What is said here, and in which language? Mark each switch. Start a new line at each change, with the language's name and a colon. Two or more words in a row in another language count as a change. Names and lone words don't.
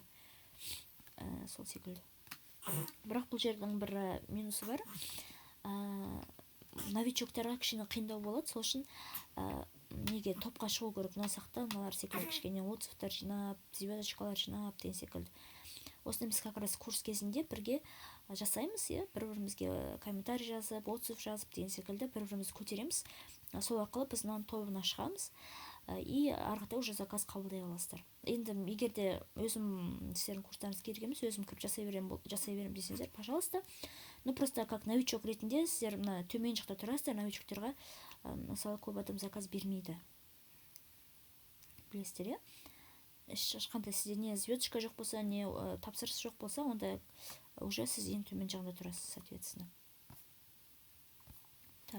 Kazakh: Сол секілді. Бірақ бұл жердің бір минусы бар. Новичоктарға кішкене қиындау болады, сол үшін неге топқа шығу керек, мынасақта мыналар секілді кішкене отзывтар жинап, звездочкалар жинап деген секілді. Осыны біз
Russian: как раз
Kazakh: курс кезінде бірге жасаймыз, бір-бірімізге комментарий жазып, отзыв жазып деген секілді бір-бірімізді көтереміз. Сол арқылы біз мынаның тобына шығамыз и арғыда уже заказ қабылдай аласыздар. Енді егер де өзім сіздердің курстарыңыз керек емес, өзім кіріп жасай берем десеңіздер, пожалуйста.
Russian: Ну просто как новичок
Kazakh: ретінде сіздер мына төмен жақта тұрасыздар, новичоктерға мысалы көп адам заказ бермейді. Білесіздер, иә? Ешқандай сізде не звездочка жоқ болса, не тапсырыс жоқ болса, онда уже сіз ең төмен жағында тұрасыз, соответственно. Так.